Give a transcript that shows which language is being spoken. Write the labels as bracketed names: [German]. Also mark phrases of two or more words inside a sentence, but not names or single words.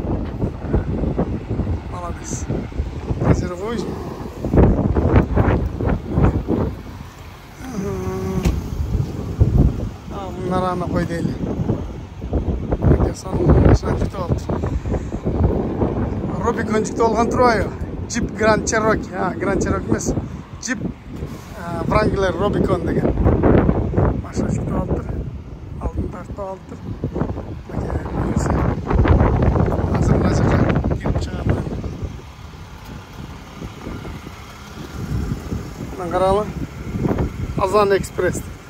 [Kyrgyz] Молодец. Азыр кой. Мынараны кой дейли. Сонун машина чыкты болду. Рубикон чыкты болгон турбайбы? Jeep Grand Cherokee. Grand Cherokee эмес. Jeep Wrangler Rubicon деген. Машина чыкты болду. Алдын тартып алды. Азыр мына жерге кирип чыгам. Мына каралы. Азан Экспресс.